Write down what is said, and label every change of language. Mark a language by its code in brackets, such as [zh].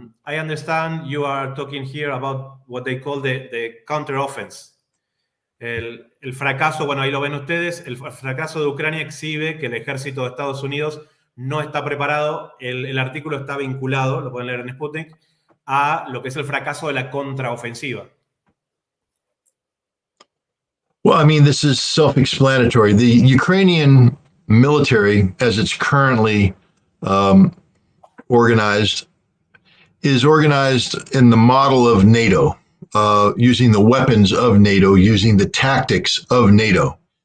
[en] I understand you are talking here about what they call the counteroffense. [es] El fracaso, bueno, ahí lo ven ustedes, el fracaso de Ucrania exhibe que el ejército de Estados Unidos no está preparado. El artículo está vinculado, lo pueden leer en Sputnik, a lo que es el fracaso de la contraofensiva. [en] Well, I mean, this is self-explanatory. The Ukrainian military, as it's currently organized, is organized in the model of NATO, using the weapons of NATO, using the tactics of NATO.